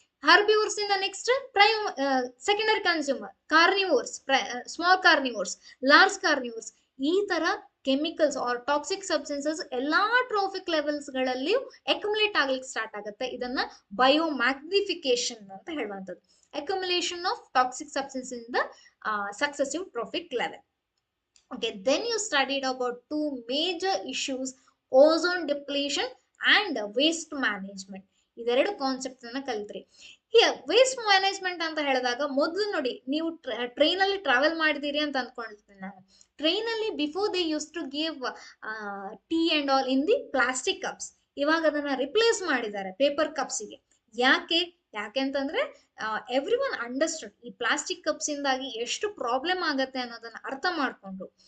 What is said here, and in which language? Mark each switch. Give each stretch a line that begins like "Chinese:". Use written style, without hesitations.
English: Herbivores ಇಂದ next secondary consumer carnivores, small carnivores, large carnivores.
Kannada: ಈ ತರ ಕೆಮಿಕಲ್ಸ್ ಆರ್ ಟಾಕ್ಸಿಕ್ ಸಬ್ಸ್ಟೆನ್ಸಸ್ ಎಲ್ಲಾ ಟ್ರೋಫಿಕ್ ಲೆವೆಲ್ಸ್ ಗಳಲ್ಲಿ ಅಕ್ಯುಮುಲೇಟ್ ಆಗ್ಲಿಕ್ಕೆ ಸ್ಟಾರ್ಟ್ ಆಗುತ್ತೆ. ಇದನ್ನ ಬಯೋಮ್ಯಾಗ್ನಿಫಿಕೇಶನ್ ಅಂತ ಹೇಳುವಂಥದ್ದು.
English: Accumulation of toxic substance in the successive trophic level. Okay, then you studied about two major issues, ozone depletion and waste management.
Kannada: ಇದೆರಡು ಕಾನ್ಸೆಪ್ಟ್ ಅನ್ನ ಕಲಿತ್ರಿ. Waste management ಅಂತ ಹೇಳಿದಾಗ ಮೊದಲು ನೋಡಿ, ನೀವು ಟ್ರೈನ್ ಅಲ್ಲಿ ಟ್ರಾವೆಲ್ ಮಾಡಿದಿರಿ ಅಂತ ಅಂದ್ಕೊಂಡಿರ್ತೀನಿ ನಾನು.
English: Train ಅಲ್ಲಿ before they used to give tea and all in the plastic cups.
Kannada: ಇವಾಗ ಅದನ್ನ ರಿಪ್ಲೇಸ್ ಮಾಡಿದ್ದಾರೆ ಪೇಪರ್ ಕಪ್ಸಿಗೆ. ಯಾಕೆ ಅಂತಂದ್ರೆ
English: every one understood
Kannada: ಈ ಪ್ಲಾಸ್ಟಿಕ್ ಕಪ್ಸ್ ಇಂದಾಗಿ ಎಷ್ಟು ಪ್ರಾಬ್ಲಮ್ ಆಗತ್ತೆ ಅನ್ನೋದನ್ನ ಅರ್ಥ ಮಾಡ್ಕೊಂಡ್ರು.